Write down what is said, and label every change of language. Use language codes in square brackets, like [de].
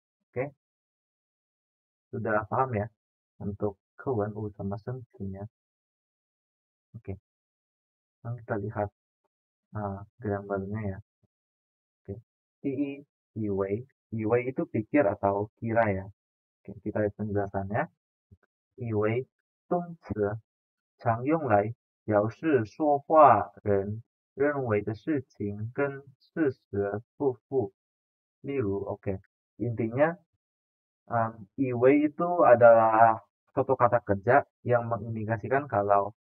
[id] Oke, sudah paham ya untuk kewen sama sengsinya. Oke, sekarang kita lihat gambarnya ya. Oke, Iwei itu pikir atau kira ya. Oke, kita lihat penjelasannya. [zh] Iwei 动词常用来表示说话人认为的事情跟事实不符。 [id] 例如 oke, intinya iwei itu adalah suatu kata kerja yang mengindikasikan kalau